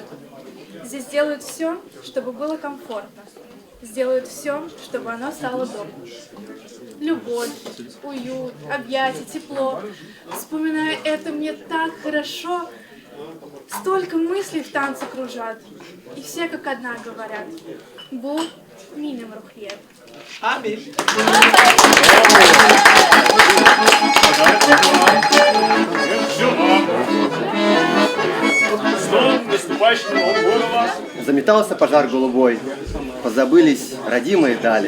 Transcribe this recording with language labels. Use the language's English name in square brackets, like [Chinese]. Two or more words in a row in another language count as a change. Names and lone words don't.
[Russian] Здесь делают все, чтобы было комфортно. Сделают все, чтобы оно стало домом. Любовь, уют, объятия, тепло. Вспоминая это, мне так хорошо. Столько мыслей в танце кружат. И все как одна говорят. [Tatar] Бу минем рухлет. [Russian] Аминь. Заметался пожар голубой, позабылись родимые дали.